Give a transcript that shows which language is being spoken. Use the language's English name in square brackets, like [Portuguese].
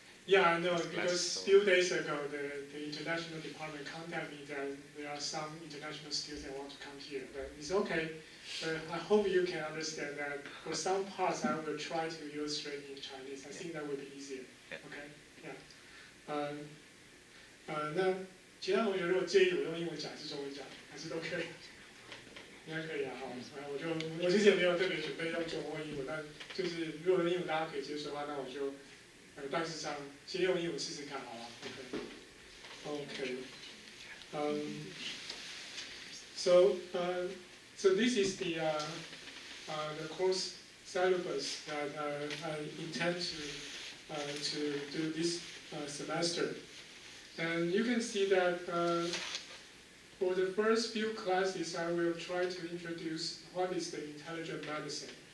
[English] Yeah, I know, because a few days ago, the international department contacted me that there are some international students that want to come here, but it's okay. I hope you can understand that for some parts, I will try to illustrate in Chinese. I think that would be easier. Okay? Yeah. [Chinese] 那其他同学如果介意我用英文讲还是中文讲，还是都可以。应该可以啊，好，我其实也没有特别准备用中文或英文，但就是如果用英文大家可以接受的话，那我就大致上先用英文试试看，好了 ，OK。 [English] So this is the course syllabus that I intend to do this semester, and you can see that. For the first few classes, I will try to introduce what is the intelligent medicine.